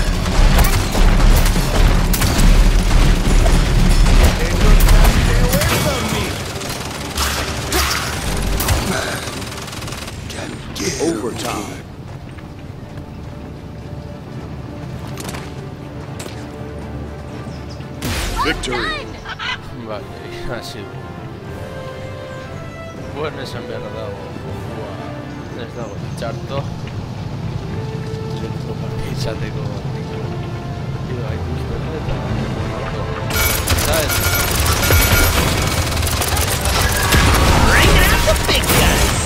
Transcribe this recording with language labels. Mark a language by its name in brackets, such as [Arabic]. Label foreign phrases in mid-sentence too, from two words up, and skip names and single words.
[English] Overtime. Victory. [Spanish] Vale, así. Bueno, [Basque] esan behar dago. Ez dago txarto. Zentro parti izateko. Ido gaituzten eta... [Spanish] ¿Sabes? [English] Bring out the big guns.